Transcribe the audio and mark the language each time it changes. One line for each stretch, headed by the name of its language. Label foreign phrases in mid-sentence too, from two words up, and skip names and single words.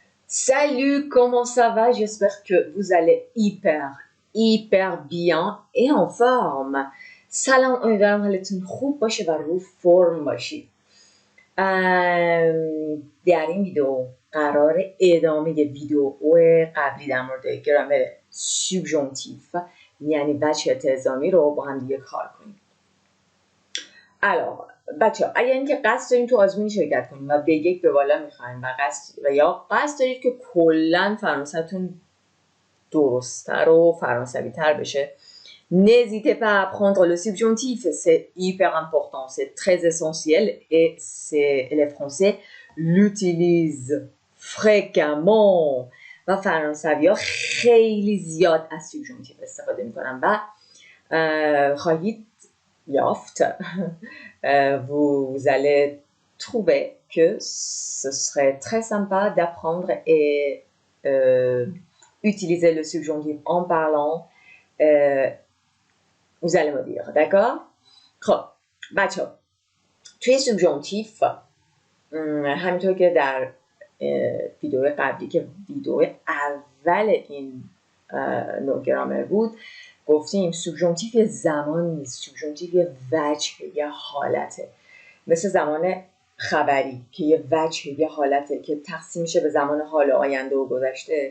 French: Salut, comment ça va? J'espère que vous allez hyper bien et en forme.
Persian: سلام، امیدوارم حالتون خوب باشه و رو فرم باشید. در این ویدیو قرار ادامه ویدیو قبلی در مورد گرامر سوبژانتیف یعنی وجه التزامی رو با هم دیگه کار کنیم. الان بچه اگر اینکه قصد داریم تو آزمون شرکت کنیم و به یک به بالا میخوایم و یا قصد دارید که کلا فرانسه‌تون درست‌تر و فرانسوی تر بشه،
French: n'hésitez pas à apprendre le subjonctif, c'est hyper important, c'est très essentiel et les Français l'utilisent fréquemment
Persian: و فرانسوی ها خیلی زیاد از سوبژانتیف استفاده میکنن و خواهید یافت
French: vous allez trouver que ce serait très sympa d'apprendre et utiliser le subjonctif en parlant. Vous allez me dire, d'accord?
Persian: خب بچه توی سوبژانتیف همینطور که در ویدیو قبلی که ویدیو اول این نوع گرامر بود گفتیم سوبژانتیف یه زمان نیست، سوبژانتیف یه وجه، یه حالته، مثل زمان خبری که یه وجه، یه حالته که تقسیم میشه به زمان حال، آینده و گذشته.